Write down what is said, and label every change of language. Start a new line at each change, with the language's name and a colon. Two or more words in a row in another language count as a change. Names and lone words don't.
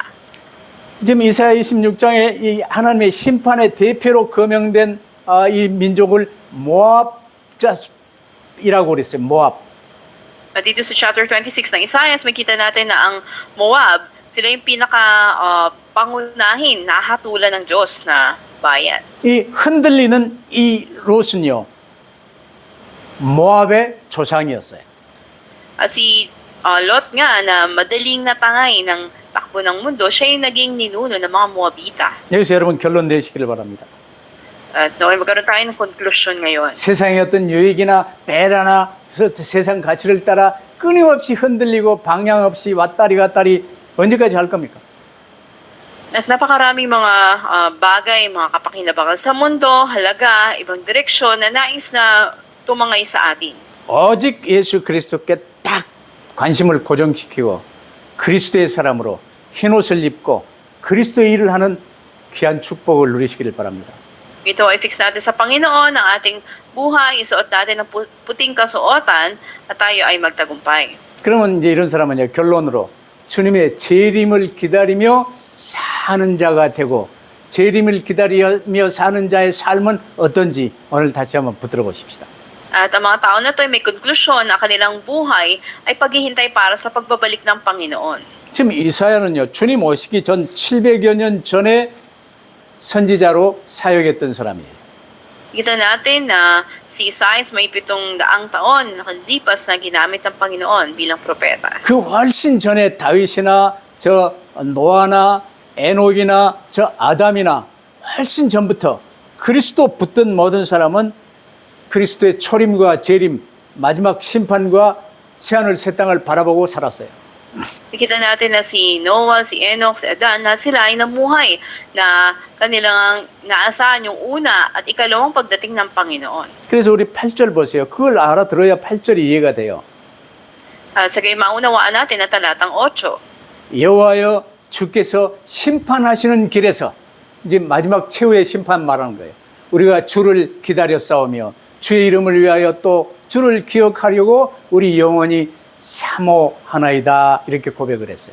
Korean: 지금 이사야 26장에 이 하나님의 심판의 대표로 거명된 이 민족을 모압자이라고 그랬어요. 모압.
Filipino: At dito sa chapter 26 ng Isaiah, makita natin na ang Moab, sila yung pangunahin, nahatulan ng Diyos na bayan.
Korean: 이 흔들리는 이 롯은요. 모압의 조상이었어요.
Filipino: At si Lot nga na madaling natangay ng takbo ng mundo, siya yung naging ninuno ng mga Moabita.
Korean: 여기서 여러분 결론 내시기를 바랍니다.
Filipino: At magkaroon tayo ng conclusion ngayon.
Korean: 세상의 어떤 유익이나 때라나 세상 가치를 따라 끊임없이 흔들리고 방향 없이 왔다리 갔다리 언제까지 할 겁니까?
Filipino: At napakaraming mga bagay, mga kapakinabangan sa mundo, halaga, ibang direksyon na nais na tumangay sa atin.
Korean: 오직 예수 그리스도께 딱 관심을 고정시키고 그리스도의 사람으로 흰옷을 입고 그리스도의 일을 하는 귀한 축복을 누리시기를 바랍니다.
Filipino: Ito ay fix natin sa Panginoon ang ating buhay, isuot natin ng puting kasuotan at tayo ay magtagumpay.
Korean: 그러면 이제 이런 사람은요, 결론으로 주님의 재림을 기다리며 사는 자가 되고 재림을 기다리며 사는 자의 삶은 어떤지 오늘 다시 한번 붙들어 보십시다.
Filipino: At ang mga tao na ito ay may konklusyon na kanilang buhay ay paghihintay para sa pagbabalik ng Panginoon.
Korean: 지금 이사야는요, 주님 오시기 전 700여 년 전에 선지자로 사역했던 사람이에요.
Filipino: Kita natin na si Isaiah may 700 taon nakalipas na ginamit ng Panginoon bilang propeta.
Korean: 그 훨씬 전에 다윗이나 저 노아나 에녹이나 저 아담이나 훨씬 전부터 그리스도 붙든 모든 사람은 그리스도의 초림과 재림, 마지막 심판과 새하늘 새 땅을 바라보고 살았어요.
Filipino: Kita natin na si Noah, si Enoch, si Adan, na sila ay namuhay na kanilang naasahan yung una at ikalawang pagdating ng Panginoon.
Korean: 그래서 우리 8절 보세요. 그걸 알아들어야 8절이 이해가 돼요.
Filipino: At sa gayon maunawaan natin na talatang 8.
Korean: 여호와여 주께서 심판하시는 길에서 이제 마지막 최후의 심판 말하는 거예요. 우리가 주를 기다려 싸우며 주의 이름을 위하여 또 주를 기억하려고 우리 영원히 사모하나이다 이렇게 고백을 했어요.